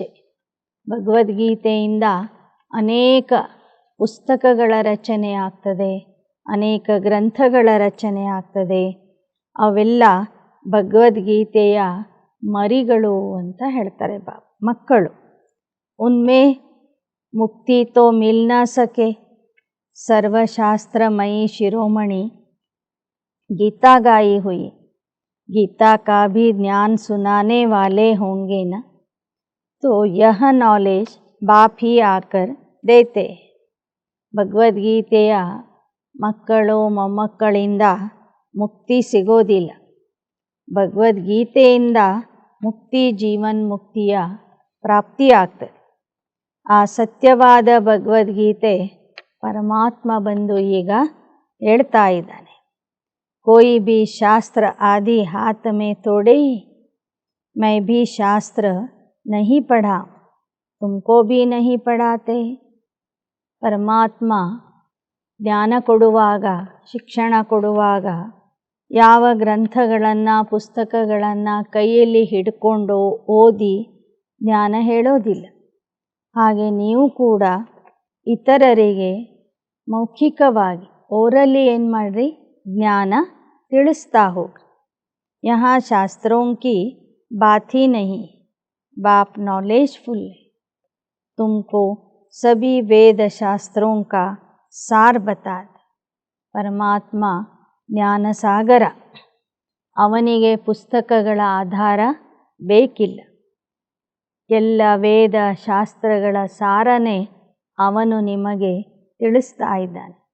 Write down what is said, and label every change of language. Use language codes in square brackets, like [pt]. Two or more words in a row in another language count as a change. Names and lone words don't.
[kn] ಭಗವದ್ಗೀತೆಯಿಂದ ಅನೇಕ ಪುಸ್ತಕಗಳ ರಚನೆ ಆಗ್ತದೆ, ಅನೇಕ ಗ್ರಂಥಗಳ ರಚನೆ ಆಗ್ತದೆ. ಅವೆಲ್ಲ ಭಗವದ್ಗೀತೆಯ ಮರಿಗಳು ಅಂತ ಹೇಳ್ತಾರೆ ಮಕ್ಕಳು. [hi] उनमें मुक्ति तो मिल न सके, सर्वशास्त्रमयी शिरोमणि गीता गाई हुई. गीता का भी ज्ञान सुनाने वाले होंगे न, तो यह नॉलेज बाप ही आकर देते. [kn] ಭಗವದ್ಗೀತೆಯ ಮಕ್ಕಳು ಮೊಮ್ಮಕ್ಕಳಿಂದ ಮುಕ್ತಿ ಸಿಗೋದಿಲ್ಲ. ಭಗವದ್ಗೀತೆಯಿಂದ ಮುಕ್ತಿ ಜೀವನ್ಮುಕ್ತಿಯ ಪ್ರಾಪ್ತಿಯಾಗ್ತದೆ. ಆ ಸತ್ಯವಾದ ಭಗವದ್ಗೀತೆ ಪರಮಾತ್ಮ ಬಂದು ಈಗ ಹೇಳ್ತಾ ಇದ್ದಾನೆ, [hi] कोई भी शास्त्र आदि हाथ में तोड़े ही, मैं भी शास्त्र नहीं पढ़ा, तुमको भी नहीं पढ़ाते. [kn] ಪರಮಾತ್ಮ ಜ್ಞಾನ ಕೊಡುವಾಗ, ಶಿಕ್ಷಣ ಕೊಡುವಾಗ ಯಾವ ಗ್ರಂಥಗಳನ್ನು ಪುಸ್ತಕಗಳನ್ನು ಕೈಯಲ್ಲಿ ಹಿಡ್ಕೊಂಡು ಓದಿ ಜ್ಞಾನ ಹೇಳೋದಿಲ್ಲ. ಹಾಗೆ ನೀವು ಕೂಡ ಇತರರಿಗೆ ಮೌಖಿಕವಾಗಿ ಓರಲಿ ಏನು ಮಾಡ್ರಿ, ಜ್ಞಾನ ತಿಳಿಸ್ತಾ ಹೋಗ್ರಿ. [hi] यहाँ शास्त्रों की बात ही नहीं, बाप नॉलेजफुल है, तुमको सभी वेद शास्त्रों का सार बता दे. [kn] ಪರಮಾತ್ಮ ಜ್ಞಾನಸಾಗರ, ಅವನಿಗೆ ಪುಸ್ತಕಗಳ ಆಧಾರ ಬೇಕಿಲ್ಲ. ಎಲ್ಲ ವೇದ ಶಾಸ್ತ್ರಗಳ ಸಾರನೇ ಅವನು ನಿಮಗೆ ತಿಳಿಸ್ತಾ ಇದ್ದಾನೆ.